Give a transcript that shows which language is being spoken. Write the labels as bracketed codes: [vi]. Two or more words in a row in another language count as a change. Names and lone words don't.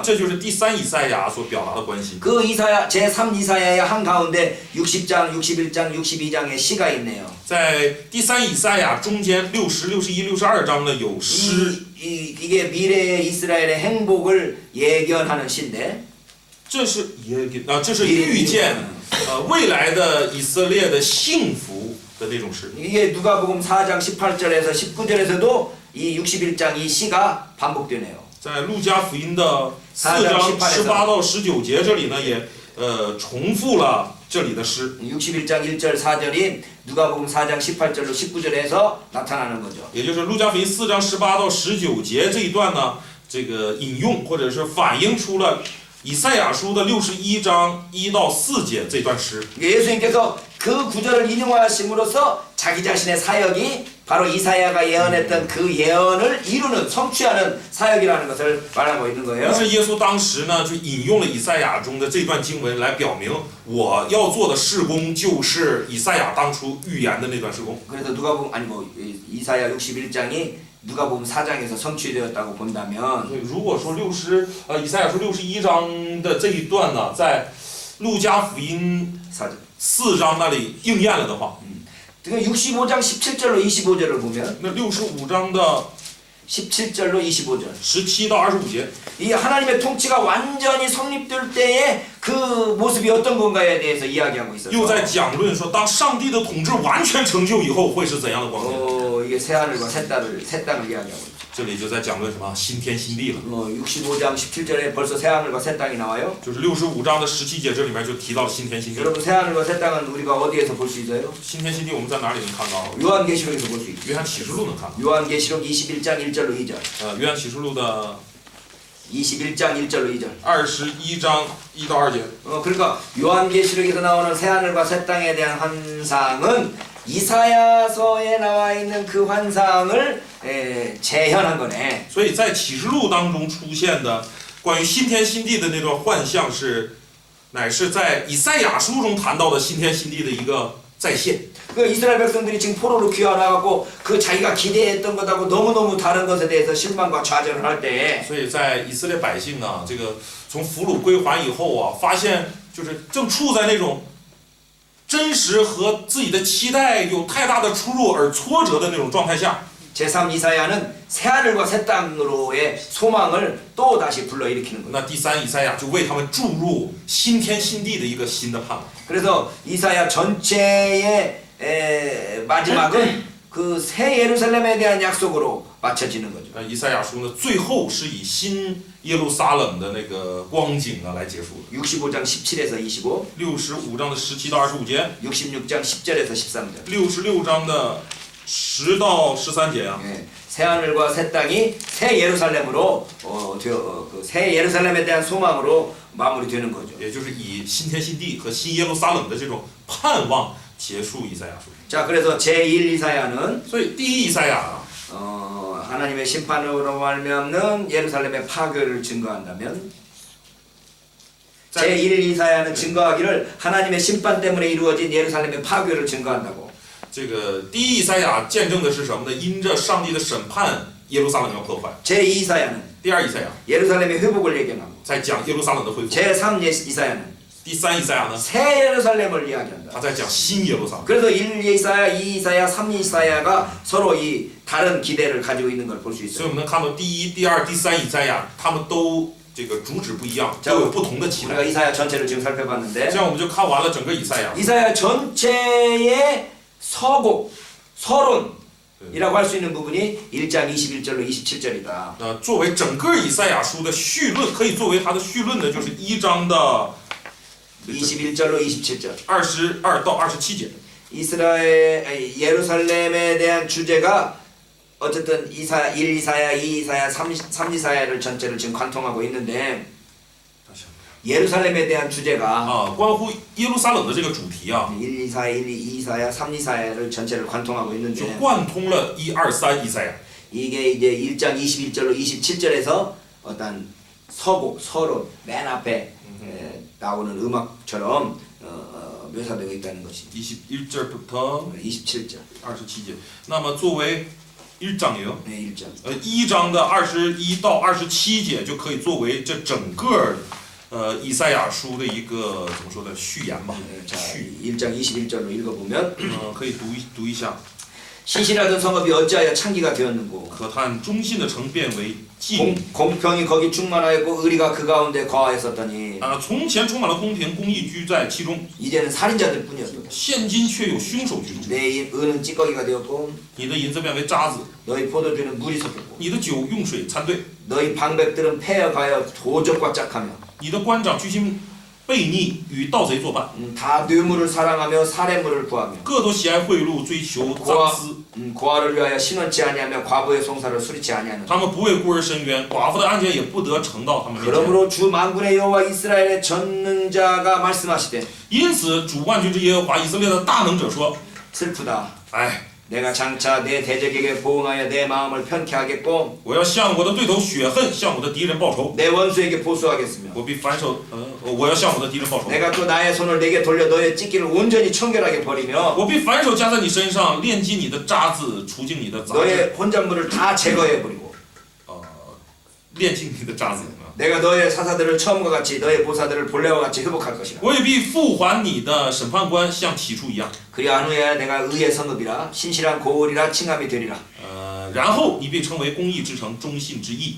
[zh] 这就是第三以赛亚所表达的关系。 [ko] 그 이사야 제3 이사야의 한 가운데 60장, 61장, 62장의 시가 있네요. [zh] 在第三以赛亚中间60、61、62章呢有诗， [ko] 이게 미래의 이스라엘의 행복을 예견하는 시인데 [zh] 这是这是预见未来的以色列的幸福的那种诗。 [ko] 이게 누가복음 4장 18절에서 19절에서도 이 61장 이 시가 반복되네요. [zh] 在路加福音的4章18到19节这里呢也重复了这里的诗。 [ko] 61장 1절 4절이 누가복음 4장 18절로 19절에서 나타나는 거죠. [zh] 也就是路加福音4章18到19节这一段呢，这个引用或者是反映出了以赛亚书的61章1到4节这段诗。 [ko] 예수님께서 그 구절을 인용하심으로써 자기 자신의 사역이 바로 이사야가 예언했던 그 예언을 이루는 성취하는 사역이라는 것을 말하고 있는 [zh] 于 [ko] 거예요. [zh] 是耶稣当时呢就引用了以赛亚中的这段经文来表明我要做的事工就是以赛亚当初预言的那段事工。 [ko] 그래서 누가복음 이사야 61장이 누가복음 4장에서 성취되었다고 본다면 [zh] 如果说以赛亚书61章的这一段呢，在路加福音4章那里应验了的话， [ko] 65장 17절로 25절을 보면 [zh] 那65章的 [ko] 17절로 25절 [zh] 17到25节， [ko] 이 하나님의 통치가 완전히 성립될 때의 그 모습이 어떤 건가에 대해서 이야기하고 있어요. [zh] 又在讲论说，当上帝的统治完全成就以后会是怎样的光景。 [ko] 이게 새 하늘과 새 땅을 이야기하고 있어요. [zh] 这里就在讲论什么新天新地了。 [ko] 65장 17절에 벌써 새 하늘과 새 땅이 나와요. [zh] 就是65章的17节，这里面就提到了新天新地。 [ko] 여러분 새 하늘과 새 땅은 우리가 어디에서 볼 수 있어요? [zh] 新天新地我们在哪里能看到？ [ko] 요한계시록에서 볼 수 있어요. [zh] 约翰启示录能看到。 [ko] 요한계시록 21장 1절로 2절. [zh] 约翰启示录的 [ko] 21장 1절로 2절. [zh] 21장1 到2节。 [ko] 그러니까 요한계시록에서 나오는 새하늘과 새 땅에 대한 환상은 이사야서에 나와 있는 그 환상을 재현한 거네. [zh] 所以在启示录当中出现的关于新天新地的那段幻象乃是在以赛亚书中谈到的新天新地的一个再现。 [ko] 그 이스라엘 백성들이 지금 포로로 귀환하고 그 자기가 기대했던 것하고 너무너무 다른 것에 대해서 실망과 좌절을 할 때 [zh] 所以在以色列百姓啊，这个从俘虏归还以后啊，发现就是正处在那种真实和自己的期待有太大的出入而挫折的那种状态下， [ko] 제3 이사야는 새하늘과 새 땅으로의 소망을 또 다시 불러일으키는 거예요. [zh] 那第三以赛亚就为他们注入新天新地的一个新的盼望。 [ko] 그래서 이사야 전체의 마지막은 그 새 예루살렘에 대한 약속으로 맞춰지는 거죠. [zh] 以赛亚书呢，最后是以新耶路撒冷的那个光景啊来结束的。 [ko] 65장 17에서 25, [zh] 65 章的17到25节， [ko] 66장 10절에서 13절. [zh] 66 章的10到13节啊。 [ko] 새 하늘과 새 땅이 새 예루살렘으로 그 새 예루살렘에 대한 소망으로 마무리되는 거죠. [zh] 也就是以新天新地和新耶路撒冷的这种盼望结束以赛亚书。 [ko] 자, 그래서 제1 이사야는 [zh] 所以第一以赛亚啊， [ko] 하나님의 심판으로 말미암는 예루살렘의 파괴를 증거한다면 제1 이사야는 증거하기를 하나님의 심판 때문에 이루어진 예루살렘의 파괴를 증거한다고. [zh] 这个第一以赛亚见证的是什么呢？因着上帝的审判，耶路撒冷要破坏。 [ko] 제2 이사야는 [zh] 第二以赛亚 [ko] 예루살렘의 회복을 얘기하고 [zh] 在讲耶路撒冷的恢复。 [ko] 제3 이사야는 [zh] 第三以赛亚呢， [ko] 새 예루살렘을 이야기한다. [zh] 他在讲新耶路撒冷。 [ko] 그래서 1 이사야, 2 이사야, 3 이사야가 서로 이 다른 기대를 가지고 있는 걸 볼 수 [zh] 所以 [ko] 있어요. [zh] 我们能看到第一、第二、第三以赛亚，他们都这个主旨不一样，都有不同的期 [ko] 우리가 [zh] 待。 [ko] 이사야 전체를 지금 살펴봤는데 [zh] 这样我们就看完了整个以赛亚。 [ko] 이사야 전체의 서곡, 서론이라고 할 수 있는 부분이 1장 21절로 27절이다. [zh] 作为整个以赛亚书的绪论，可以作为它的绪论的，就是1章的 [ko] 21절로 27절. [zh] 22 到27节。 [ko] 예루살렘에 대한 주제가 어쨌든 1 이사야, 2 이사야, 3 이사야를 전체를 지금 관통하고 있는데 예루살렘에 대한 주제가 [zh] 啊，关乎耶路撒冷的这个主题啊， [ko] 1 이사야, 2 이사야, 3 이사야를 전체를 관통하고 [zh] 就 [ko] 있는데 [zh] 贯通了1、2、3以赛亚。 [ko] 이게 이제 1장 21절로 27절에서 어떤 서곡, 서론 맨 앞에 나오는 음악처럼 묘사되고 있다는 것이 21절부터 27절. [zh] 27 节。那么作为 [ko] 1장이에요。 네, 1장. [zh] 1 章的21到27节就可以作为这整个以赛亚书的一个怎么说呢序言吧。 [ko] 자, 1장 21절로 읽어보면 [zh] 可以读一下。 [ko] 신실하던 성읍이 어찌하여 창기가 되었는고 [zh] 可叹忠信的城变为妓女。 [ko] 공평이 거기 충만하였고 의리가 그 가운데 거하였었더니 [zh] 从前充满了公平，公义居在其中， [ko] 이제는 살인자들 뿐이었다. [zh] 现今却有凶手居住。 [ko] 내 은은 찌꺼기가 되었고 [zh] 你的银子变为渣子， [ko] 너희 포도주는 물이 섞였고 [zh] 你的酒用水掺兑， [ko] 너희 방백들은 폐허가여 도적과 짝하며 [zh] 你的官长居心悖逆，与盗贼作伴， [ko] 다 뇌물을 사랑하며 살해물을 구하며 [zh] 各都喜爱贿赂，追求赃私。 [ko] 고아를 위하여 신원치 아니하며 과부의 송사를 수리치 아니하는 [zh] 他们不为孤儿伸冤，寡妇的案件也不得呈到他们面前。 [ko] 그러므로 주 만군의 여호와 이스라엘의 전능자가 말씀하시되 [zh] 因此，主万军之耶和华以色列的大能者说 [ko] 슬프다. [zh] 哎， [ko] 내가 장차 내 대적에게 보응하여 내 마음을 편케 하겠고 [zh] 我要向我的对头血恨，向我的敌人报仇。 [ko] 내 원수에게 보수하겠으며 [zh] 我必反手，我要向我的敌人报仇。 [ko] 내가 또 나의 손을 내게 돌려 너의 찢기를 온전히 청결하게 버리며 [zh] 我必反手加在你身上，炼尽你的渣子，除尽你的杂质， [ko] 너의 혼잣물을 다 제거해 버리고 [zh] 炼尽你的渣子。 [ko] 내가 너의 사사들을 처음과 같이 너의 보사들을 본래와 같이 회복할 것이라. [zh] 我也必复还你的审判官，像起初一样。 [ko] 그리한 후에 내가 의의 성읍이라 신실한 고을이라 칭함이 되리라. [zh] 然后你被称为公义之城，忠信之义。